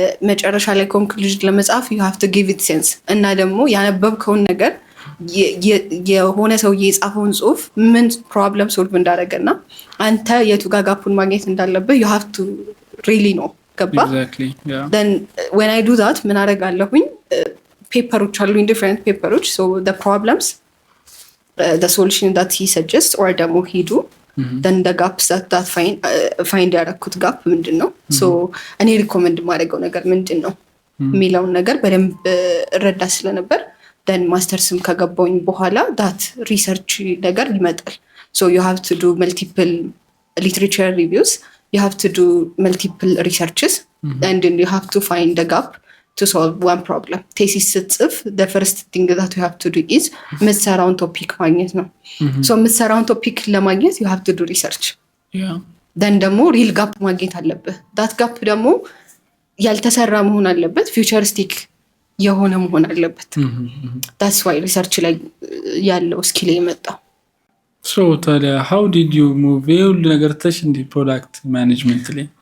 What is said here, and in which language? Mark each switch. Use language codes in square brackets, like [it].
[am] መጨረሻ ላይ ኮንክሉዥን ለመጻፍ [en] you have to give it sense [am] እና ደግሞ ያነበብከውን ነገር የሆነ ሰውዬ የጻፈውን ጽሁፍ ምን ፕሮብለም ሶልቭ እንዳደረገና አንተ የቱ ጋር ጋፑን ማግኘት እንዳለብህ [en] you have to really know [am] ገባ [en] exactly yeah then when I do that [am] ምን አደርጋለሁኝ [en] ፔፐሮች አሉኝ different ፔፐሮች so the problems the solution that he suggests or ደግሞ he do then the gaps that find ያደረኩት ጋፕ ምንድን ነው so እኔ ሪኮመንድ ማድረገው ነገር ምንድን ነው [am] የሚለውን ነገር በደንብ ረዳ ስለነበር [en] then ማስተርስም [am] ከገባውኝ በኋላ [en] that research ነገር ይመጣል so you have to do multiple literature reviews you have to do multiple researches and then you have to find the gap to solve one problem thesis ስትጽፍ the first thing that you have to do is [am] የምትሰራውን ቶፒክ ማግኘት ነው [en] so የምትሰራውን ቶፒክ ለማግኘት you have to do research yeah [am] then ደግሞ real gap ማግኘት አለብህ that gap ደግሞ ያልተሰራ መሆን አለበት futuristic የሆነ መሆን አለበት [en] that's why research [am] ላይ ያለው ስኪል የመጣው [en] so ታዲያ how did you move [am] ሁሉ ነገር ተሽ እንዲ [en] ፕሮዳክት ማኔጅመንት ላይ